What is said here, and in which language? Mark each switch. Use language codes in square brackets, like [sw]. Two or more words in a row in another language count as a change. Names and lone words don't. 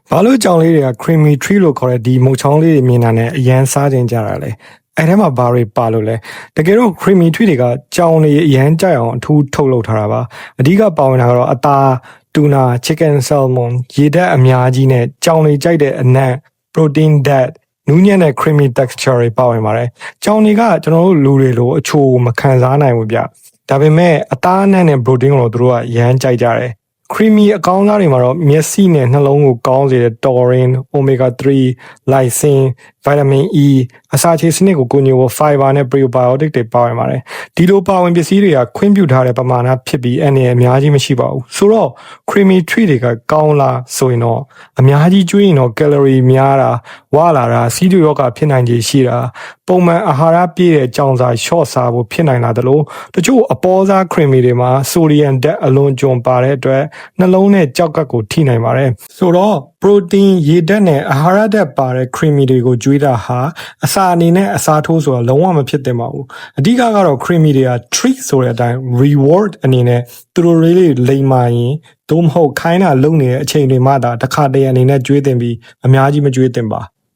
[my] ဘာလို့ကြောင်လေးတွေက [en] creamy tree [my] လို့ခေါ်တဲ့ဒီမုတ်ချောင်းလေးတွေမြင်တာနဲ့အရန်စားခြင်းကြတာလဲအဲ့ထဲမှာဘာတွေပါလို့လဲတကယ်တော့ [en] creamy tree [my] တွေကကြောင်တွေအရန်ကြိုက်အောင်အထူးထုတ်လုပ်ထားတာပါအဓိကပါဝင်တာကတော့အသားတူနာ [en] chicken salmon [my] ရေဓာတ်အများကြီးနဲ့ကြောင်တွေကြိုက်တဲ့အနံ့ [en] protein that [my] နူးညံ့တဲ့ [en] creamy texture [my] တွေပါဝင်ပါတယ်ကြောင်တွေကကျွန်တော်တို့လူတွေလိုအချိုမခံစားနိုင်ဘူးဗျဒါပေမဲ့အသားအနံ့နဲ့ protein ကိုတို့ကရမ်းကြိုက်ကြတယ်creamy အကောင်းစားတွေမှာတော့မျက်စိနဲ့နှလုံးကိုကောင်းစေတဲ့ taurine, [en] omega 3, lysine, vitamin E [my] အစာချေစနစ်ကိုကူညီဖို့ fiber နဲ့ prebiotic တွေပါဝင်ပါတယ်ဒီလိုပါဝင်ပစ္စည်းတွေကခွင့်ပြုထားတဲ့ပမာဏဖြစ်ပြီးအနေနဲ့အများကြီးမရှိပါဘူး ဆိုတော့ [en] creamy treat [my] တွေကကောင်းလားဆိုရင်တော့အများကြီးကျွေးရင်တော့ calorie များတာဝလာတာစီးကျူရောဂါဖြစ်နိုင်ခြေရှိ တာပုံမှန်အာဟာရပြည့်တဲ့ကြောင်စာ short စားဖို့ဖြစ်နိုင်တာတလို့တချို့အပေါ်စား creamy တွေမှာ sodium ဓာတ်အလွန်ကျွံပါတဲ့အတွက်နှလုံးနဲ့ကြောက်ကပ်ကိုထိနိုင်ပါတယ်ဆိုတော့ protein ရေဓာတ်နဲ့အာဟာရဓာတ်ပါတဲ့ creamy တွေကိုကျွေးတာဟာအစာအနေနဲ့အစားထိုးဆိုတာလုံးဝမဖြစ်သင့်ပါဘူးအဓိကကတော့ creamy တွေက treat ဆိုတဲ့အတိုင်း reward အနေနဲ့သူတို့လေးလိမ်မာရင်သို့မဟုတ်ခိုင်းတာလုပ်နေတဲ့အချိန်တွေမှသာတစ်ခါတည်းအနေနဲ့ကျွေးတင်ပြီးအများကြီးမကျွေးတင်ပါ